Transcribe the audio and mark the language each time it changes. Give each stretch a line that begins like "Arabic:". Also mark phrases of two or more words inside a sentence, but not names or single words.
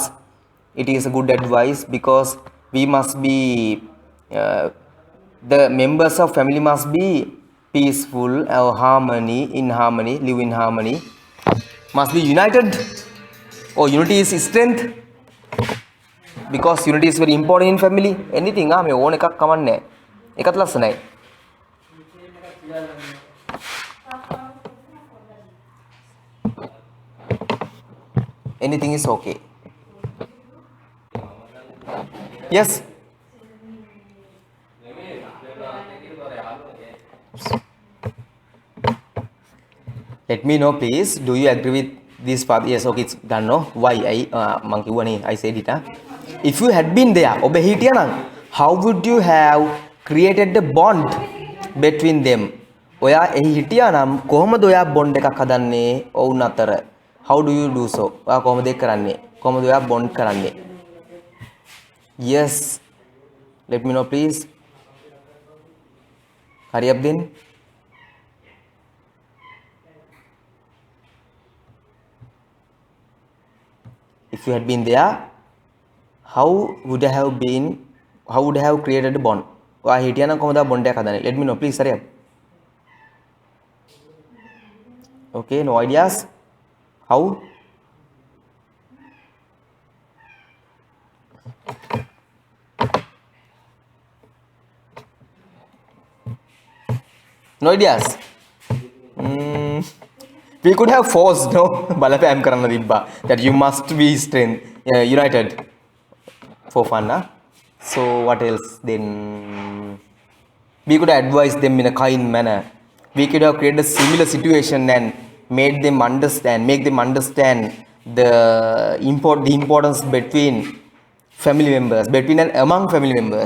English: It is a good advice because we must be the members of family must be peaceful or harmony, live in harmony. Must be united. Or unity is strength. Because unity is very important in family.
Sinhala: Anything මේ ඕන එකක් කමන්නේ. එකත් ලස්සනයි.
English: Anything is okay. Yes. Let me know please. Do you agree with this part? Yes, okay, it's done. No? Why?
Sinhala: මං කිව්වනේ
English: I said it. If you had been there,
Sinhala: ඔබ හිටියා නම්
English: how would you have created a bond between them?
Sinhala: ඔයා එහි හිටියා නම් කොහොමද ඔයා bond එකක් හදන්නේ ඔවුන් අතර?
English: How do you do so?
Sinhala: ඔයා කොහොමද ඒක කරන්නේ? කොහොමද ඔයා bond කරන්නේ?
English: Yes. Let me know please. Hurry up then. If you had been there, how would I have created a bond?
Sinhala: ඔයා හිටියා නම් කොහොමද bond එකක් හදන්නේ?
English: Let me know please. Hurry up. Okay, no ideas? How? No ideas? We could have forced, no?
Sinhala: බලපෑම් කරන්න තිබ්බා.
English: That you must be united for fun, huh? So what else then? We could advise them in a kind manner. We could have created a similar situation and make them understand the importance between family members, between and among family members.